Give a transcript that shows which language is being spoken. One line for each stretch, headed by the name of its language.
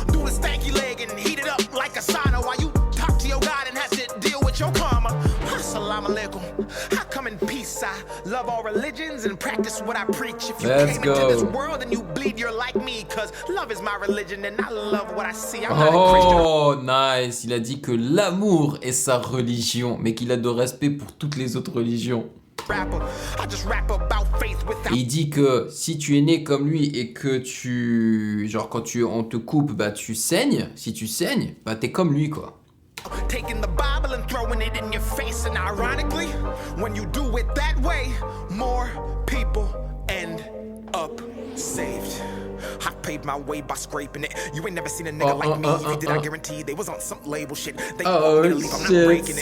English: Do the stanky leg and heat it up like a sauna while you talk to your God and have to deal with your karma. Assalamu alaikum. I come in peace. I love all religions and practice what I preach. If you Let's came into this go. world and you bleed, you're like me. Cause love is my religion and I love what I see. I'm not a Christian. Oh, nice.
French: Il a dit que l'amour est sa religion, mais qu'il a de respect pour toutes les autres religions.
English: Rapper. I just rap about faith
French: Et
English: without
French: il dit que si tu es né comme lui et que genre quand on te coupe, bah tu saignes. Si tu saignes, bah t'es comme lui, quoi.
English: taking the Bible and throwing it in your face. And ironically, when you do it that way, more people end up saved. I paid my way by scraping it. You ain't never seen a nigga like me. If you did, I guarantee they was on some label shit. They want me to leave, I'm not breaking it.